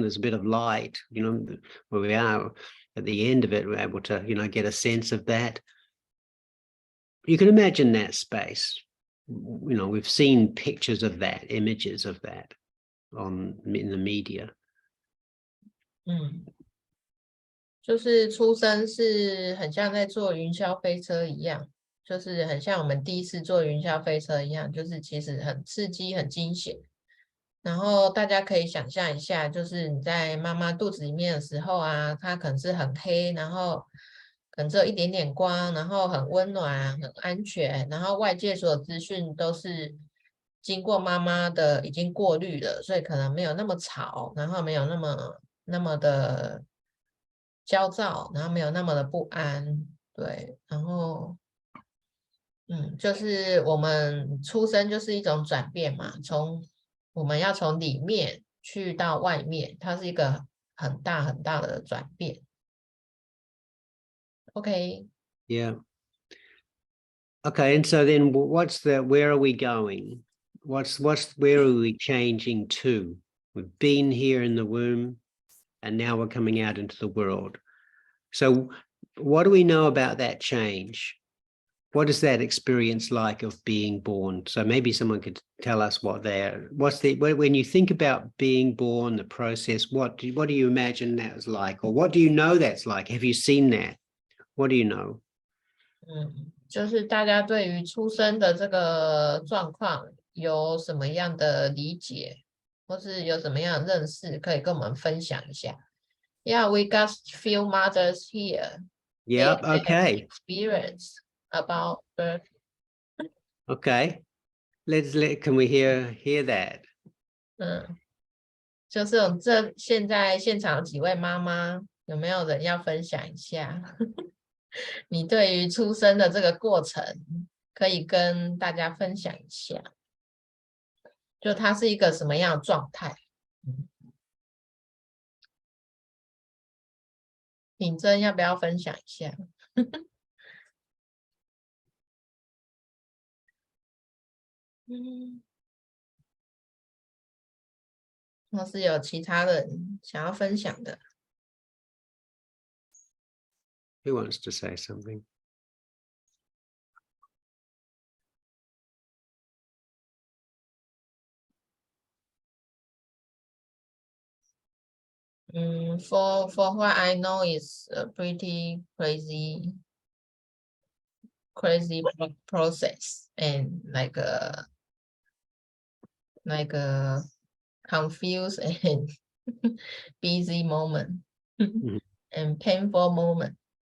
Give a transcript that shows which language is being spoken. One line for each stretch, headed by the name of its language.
English: There's a bit of light, where we are. At the end of it, we're able to, get a sense of that. You can imagine that space. We've seen pictures of that, images of that in the media.
Chinese: 就是出生是很像在坐云霄飞车一样，就是很像我们第一次坐云霄飞车一样，就是其实很刺激、很惊险。然后大家可以想象一下，就是你在妈妈肚子里面的时候啊，它可能是很黑，然后可能只有一点点光，然后很温暖、很安全，然后外界所有资讯都是经过妈妈的已经过滤了，所以可能没有那么吵，然后没有那么的焦躁，然后没有那么的不安，对，然后就是我们出生就是一种转变嘛，我们要从里面去到外面，它是一个很大很大的转变。
English: Okay. Yeah. Okay, and so then where are we going? Where are we changing to? We've been here in the womb, and now we're coming out into the world. So what do we know about that change? What is that experience like of being born? So maybe someone could tell us when you think about being born, the process, what do you imagine that was like? Or what do you know that's like? Have you seen that? What do you know?
Chinese: 就是大家对于出生的这个状况有什么样的理解，或是有什么样的认识，可以跟我们分享一下。
English: Yeah, we got few mothers here. Yep, They okay. have experience about birth. Okay. Can we hear that?
Chinese: 就是现在现场有几位妈妈，有没有人要分享一下你对于出生的这个过程，可以跟大家分享一下，就它是一个什么样的状态？品珍要不要分享一下？或是有其他人想要分享的？
English: Who wants to say something? For what I know is a pretty crazy process and like a confused and busy moment and painful moment.